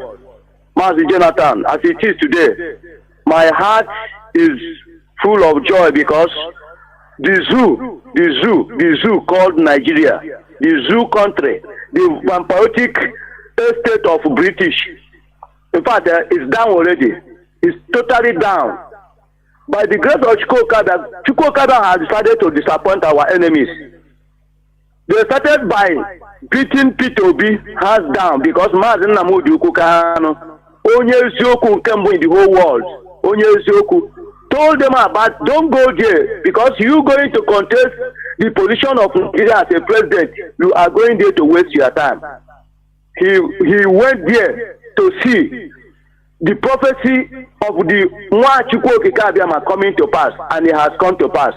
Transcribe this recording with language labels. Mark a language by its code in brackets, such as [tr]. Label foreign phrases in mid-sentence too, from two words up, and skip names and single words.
[en] Mazi Jonathan, as it is today, my heart is full of joy because the zoo called Nigeria, the zoo country, the vampiric estate of British, in fact, it's down already. It's totally down. By the grace of Chukwokada has decided to disappoint our enemies. They started by beating P2B hands down because Mazi Nnamdi Kanu, [ig] onye eziokwu nke mbụ [en] in the whole world, [ig] onye eziokwu, [en] told them about don't go there because you going to contest the position of Nigeria as a president. You are going there to waste your time. He went there to see the prophecy of the Nwachukwu coming to pass, and it has come to pass.